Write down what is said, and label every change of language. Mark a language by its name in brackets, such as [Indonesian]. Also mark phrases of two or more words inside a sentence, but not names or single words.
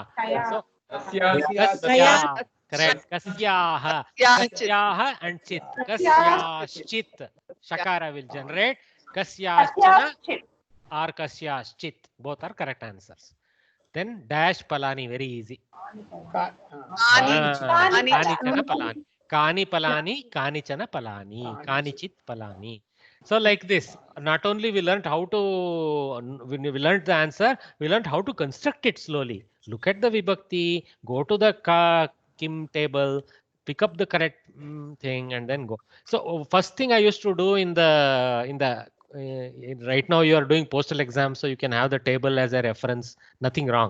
[English] So correct. [Sanskrit] Kasyaha and chit. Kasyaschit. [English] Shakara will generate. [Sanskrit] Kasyaschana or kasyaschit. [English] Both are correct answers. Then dash palani, very easy. [Sanskrit] Kani chana palani. Kani palani, kani chana palani, kani chit palani. [English] So like this, not only we learned how to, when we learned the answer, we learned how to construct it slowly. Look at the vibhakti, go to the kim table, pick up the correct thing and then go. So first thing I used to do in the right now you are doing postal exam, so you can have the table as a reference, nothing wrong.